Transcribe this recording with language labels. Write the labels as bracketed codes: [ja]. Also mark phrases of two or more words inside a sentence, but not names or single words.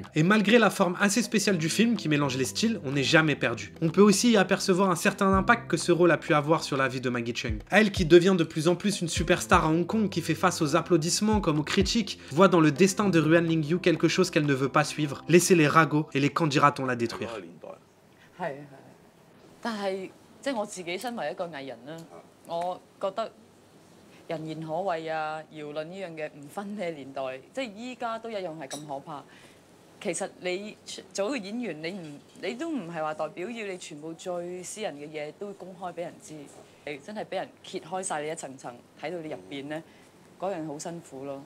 [fr] Et malgré la forme assez spéciale du film qui mélange les styles, on n'est jamais perdu. On peut aussi y apercevoir un certain impact que ce rôle a pu avoir sur la vie de Maggie Cheung. Elle qui devient de plus en plus une superstar à Hong Kong, qui fait face aux applaudissements comme aux critiques, voit dans le destin de Ruan Lingyu quelque chose qu'elle ne veut pas suivre, laisser les ragots et les candidatons la détruire. [yue] 係，但係即係我自己身為一個藝人啦，我覺得人言可畏啊，輿論呢樣嘢唔分咩年代，即係依家都一樣係咁可怕。其實你做一個演員，你都唔係話代表要你全部最私人嘅嘢都公開俾人知，你真係俾人揭開晒你一層層，睇到你入邊咧，嗰樣好辛苦咯。